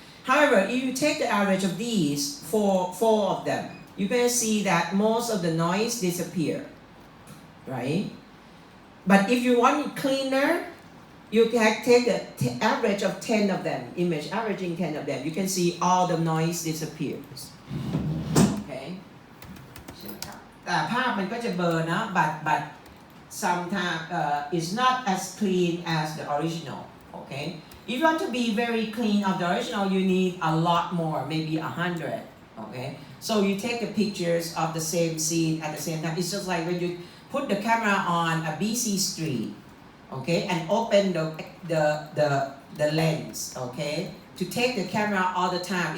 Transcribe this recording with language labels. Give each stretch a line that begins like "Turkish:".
English: However, if you take the average of these, four of them, you can see that most of the noise disappear, right? But if you want it cleaner, you can take the average of 10 of them, image averaging 10 of them. You can see all the noise disappears. Okay?
Thai: แต่ภาพมันก็จะเบลอนะ
English: but sometimes it's not as clean as the original. Okay? If you want to be very clean of the original, you need a lot more, maybe 100. Okay? So you take the pictures of the same scene at the same time. It's just like when you put the camera on a busy street, okay, and open the lens, okay, to take the camera all the time.